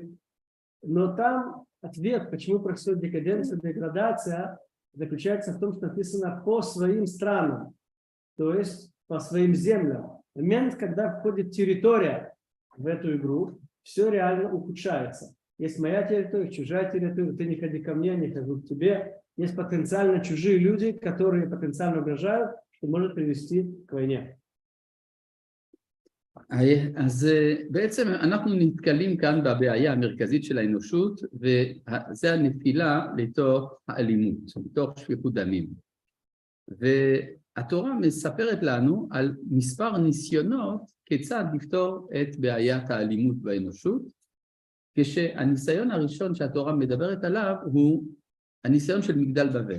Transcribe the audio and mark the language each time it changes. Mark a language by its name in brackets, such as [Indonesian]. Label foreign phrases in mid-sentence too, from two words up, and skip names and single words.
[Russian] Но там ответ, почему происходит декаденция, деградация, заключается в том, что написано по своим странам, то есть по своим землям. В момент, когда входит территория в эту игру, все реально ухудшается. Есть моя территория, чужая территория, ты не ходи ко мне, не хожу к тебе. Есть потенциально чужие люди, которые потенциально угрожают, что может привести к войне. [Hebrew] אז בעצם אנחנו נתקלים כאן בבעיה המרכזית של האנושות, וזה הנפילה לתוך האלימות, לתוך שפיכות דמים. והתורה מספרת לנו על מספר ניסיונות כיצד לפתור את בעיית האלימות באנושות, כשהניסיון הראשון שהתורה מדברת עליו הוא הניסיון של מגדל בבל.